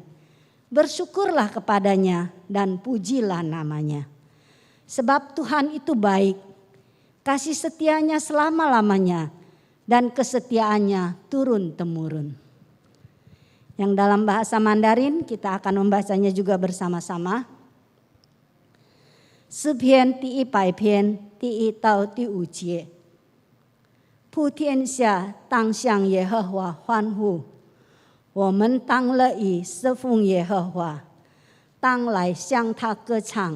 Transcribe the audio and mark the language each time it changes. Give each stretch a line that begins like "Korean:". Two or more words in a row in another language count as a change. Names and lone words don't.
Indonesian: Bersyukurlah kepadanya dan pujilah namanya. Sebab Tuhan itu baik, kasih setianya selama-lamanya dan kesetiaannya turun-temurun. Yang dalam bahasa Mandarin kita akan membacanya juga bersama-sama.
Chinese: 诗篇第100篇第1到第5节，普天下当向耶和华欢呼，我们当乐意侍奉耶和华，当来向他歌唱。